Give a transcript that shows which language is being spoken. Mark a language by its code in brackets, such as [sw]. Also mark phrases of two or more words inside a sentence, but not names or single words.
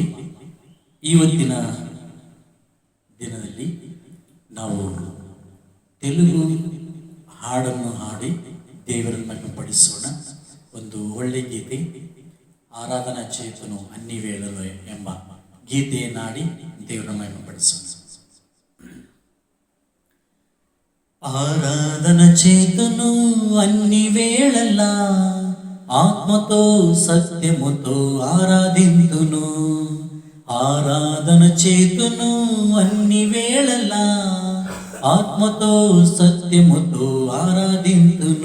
[kn] ಇವತ್ತಿನ ದಿನದಲ್ಲಿ ನಾವು ತೆಲುಗು ಹಾಡನ್ನು ಹಾಡಿ ದೇವರನ್ನು ಮಹಿಮೆಪಡಿಸೋಣ. ಒಂದು ಒಳ್ಳೆ ಗೀತೆ, ಆರಾಧನಾ ಚೇತನು ಅನ್ನಿ ವೇಳಲು ಎಂಬ ಗೀತೆಯನ್ನಾಡಿ ದೇವರನ್ನು ಮಹಿಮೆಪಡಿಸೋಣ. [te] ఆరాధన చేతును అన్ని వేళల ఆత్మతో సత్యముతో ఆరాధింతును. ఆరాధన చేతును అన్ని వేళల ఆత్మతో సత్యముతో ఆరాధింతును.